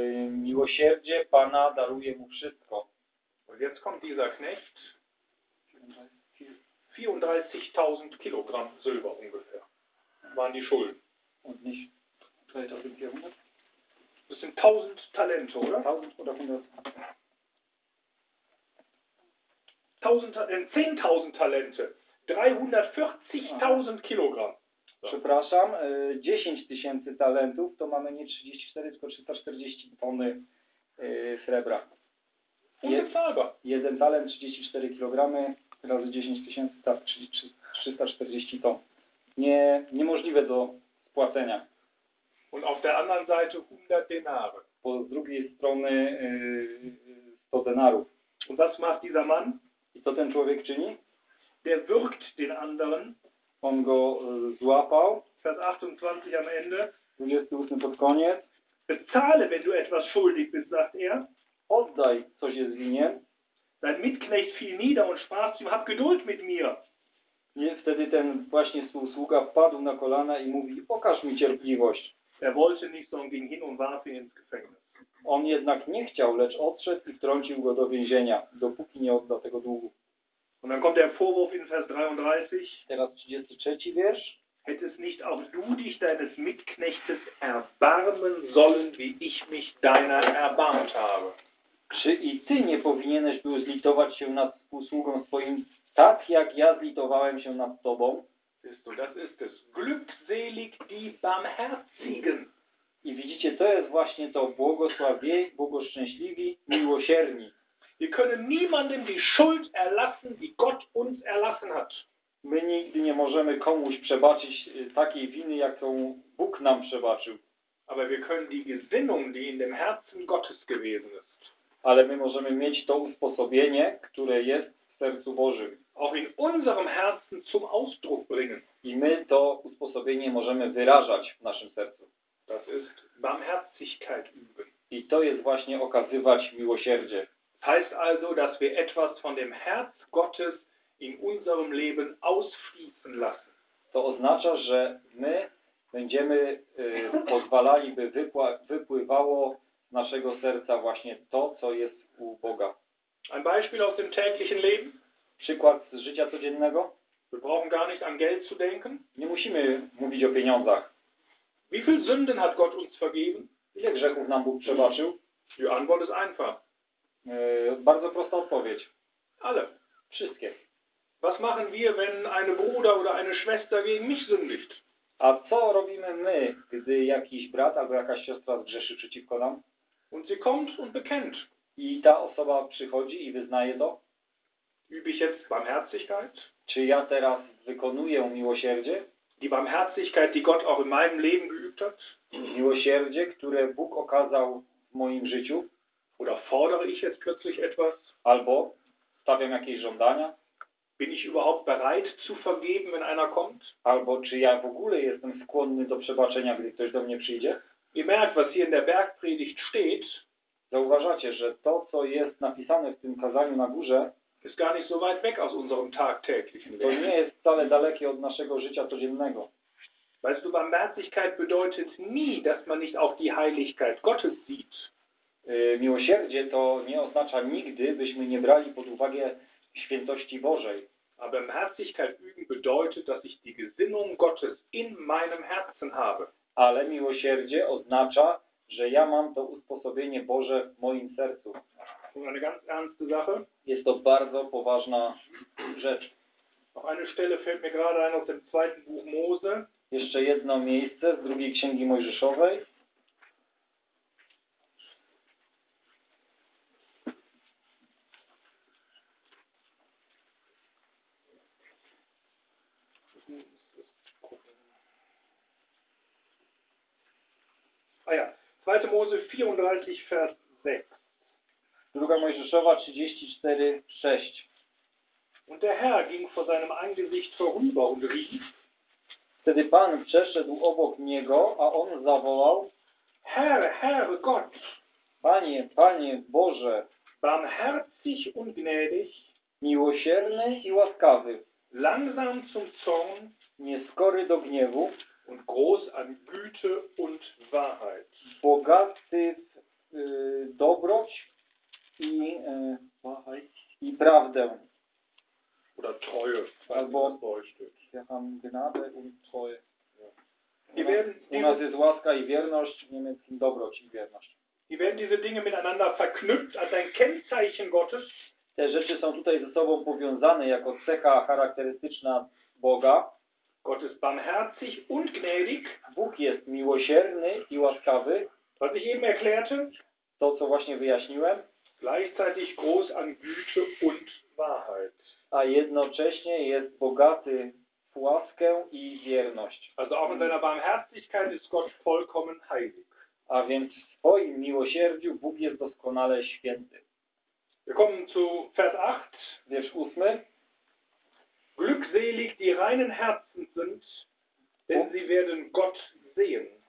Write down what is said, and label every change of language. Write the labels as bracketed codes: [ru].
[pl] Miłosierdzie Pana daruje mu wszystko. [de] Und jetzt kommt dieser Knecht. 34.000 Kilogramm Silber ungefähr waren die Schulden. Und nicht 3.400? Das sind 1.000 Talente, oder? 1.000 oder 100? 10.000 Talente. 340.000 Kilogramm. [pl] Przepraszam, 10 tysięcy talentów to mamy nie 34, tylko 340 tony srebra. Jeden talent 34 kg razy 10 tysięcy, tak, 340 ton. Niemożliwe do spłacenia. [de] Und auf der anderen Seite 100 denare. [pl] Po z drugiej strony 100 denarów. [de] Und was macht dieser Mann? [pl] I co ten człowiek czyni? [de] Der wirkt den anderen. [pl] On go złapał. [de] Vers 28 am Ende. [pl] 28 pod koniec. [de] Bezahle, wenn du etwas schuldig bist, sagt er. [pl] Oddaj, coś jest winien. [de] Dein Mitknecht fiel nieder und sprach zu ihm, hab Geduld mit mir. [pl] Nie, wtedy ten właśnie współsługa wpadł na kolana i mówi, pokaż mi cierpliwość. [de] Er wollte nicht, sondern ging hin und warf ihn ins Gefängnis. [pl] On jednak nie chciał, lecz odszedł i wtrącił go do więzienia, dopóki nie odda tego długu. [de] Und dann kommt der Vorwurf in Vers 33. [pl] Teraz 33 wiersz. [de] Hättest nicht auch du dich deines Mitknechtes erbarmen sollen, wie ich mich deiner erbarmt habe? [pl] Czy i ty nie powinieneś był zlitować się nad współsługą swoim, tak jak ja zlitowałem się nad tobą? [de] Siehst du, das ist es. Glückselig die Barmherzigen. [pl] I widzicie, to jest właśnie to błogosławieni, błogoszczęśliwi, miłosierni. [de] Wir können niemandem die Schuld erlassen, die Gott uns erlassen hat. [pl] My nigdy nie możemy komuś przebaczyć takiej winy, jaką Bóg nam przebaczył. [de] Aber wir können die Gesinnung, die in dem Herzen Gottes gewesen ist. [pl] Ale my możemy mieć to usposobienie, które jest w sercu Bożym. [de] Auch in unserem Herzen zum Ausdruck bringen. [pl] I my to usposobienie możemy wyrażać w naszym sercu. [de] Das ist Barmherzigkeit üben. [pl] I to jest właśnie okazywać miłosierdzie. [de] Das heißt also, dass wir etwas von dem Herz Gottes in unserem Leben ausfließen lassen. [pl] To oznacza, że my będziemy pozwalali, by wypływało z naszego serca właśnie to, co jest u Boga. [de] Ein Beispiel aus dem täglichen Leben. [pl] Przykład z życia codziennego. [de] Wir brauchen gar nicht an Geld zu denken. [pl] Nie musimy mówić o pieniądzach. [de] Wie viel Sünden hat Gott uns vergeben? [pl] Ile grzechów nam Bóg przebaczył? [de] Die Antwort ist einfach. [pl] Bardzo prosta odpowiedź. Ale wszystkie. [de] Was machen wir, wenn eine Bruder oder eine Schwester gegen mich sündigt? [pl] A co robimy my, gdy jakiś brat albo jakaś siostra zgrzeszy przeciwko nam? [de] Und sie kommt und bekennt. [pl] I ta osoba przychodzi i wyznaje to? [de] Übe ich jetzt Barmherzigkeit? [pl] Czy ja teraz wykonuję miłosierdzie? [de] Die Barmherzigkeit, die Gott auch in meinem Leben geübt hat? [pl] Miłosierdzie, które Bóg okazał w moim życiu? [de] Oder fordere ich jetzt plötzlich etwas? [pl] Albo stawiam jakieś żądania? [de] Bin ich überhaupt bereit zu vergeben, wenn einer kommt? [pl] Albo czy ja w ogóle jestem skłonny do przebaczenia, gdy ktoś do mnie przyjdzie? [de] Ihr merkt, was hier in der Bergpredigt steht. [pl] Zauważacie, że to, co jest napisane w tym kazaniu na górze, [de] ist gar nicht so weit weg aus unserem tagtäglichen [pl] Leben. To nie jest wcale dalekie od naszego życia codziennego. [de] Weißt du, Barmherzigkeit bedeutet nie, dass man nicht auch die Heiligkeit Gottes sieht. [pl] Miłosierdzie to nie oznacza nigdy, byśmy nie brali pod uwagę świętości Bożej. [de] Aber Barmherzigkeit üben bedeutet, dass ich die Gesinnung Gottes in meinem Herzen habe. [pl] Ale miłosierdzie oznacza, że ja mam to usposobienie Boże w moim sercu. [de] Eine ganz ernste Sache. [pl] Jest to bardzo poważna rzecz. [de] Noch eine Stelle fällt mir gerade ein aus dem zweiten Buch Mose. [pl] Jeszcze jedno miejsce z drugiej księgi Mojżeszowej. [de] A ja, 2. Mose 34, Vers 6. [pl] Druga Mojżeszowa 34, 6. [de] Und der Herr ging vor seinem Angesicht vorüber und rief. [pl] Wtedy Pan przeszedł obok niego, a on zawołał: [de] Herr, Herr, Gott. [pl] Panie, Panie Boże. [de] Barmherzig und gnädig. [pl] Miłosierny i łaskawy. [de] Langsam zum Zorn. [pl] Nieskory do gniewu. [de] Und groß an Güte und Wahrheit. [pl] Bogaty w dobroć i [de] Wahrheit. [pl] I prawdę. [de] Oder Treue. Albo wir haben Gnade und Treue. Ja. [pl] U nas jest łaska i wierność, w niemieckim dobroć i wierność. [de] Die werden diese Dinge miteinander verknüpft als ein Kennzeichen Gottes. [pl] Te rzeczy są tutaj ze sobą powiązane jako cecha charakterystyczna Boga. [de] Gott ist barmherzig und gnädig. [pl] Bóg jest miłosierny i łaskawy. [de] Was ich eben erklärte. [pl] To, co właśnie wyjaśniłem. [de] Gleichzeitig groß an Güte und Wahrheit. [pl] A jednocześnie jest bogaty w łaskę i wierność. [de] Also auch in seiner Barmherzigkeit ist Gott vollkommen heilig. [pl] A więc w swoim miłosierdziu Bóg jest doskonale święty. [de] Wir kommen zu Vers 8. [pl] Wiersz 8. [de] Glückselig die reinen Herzen sind, denn sie werden Gott sehen.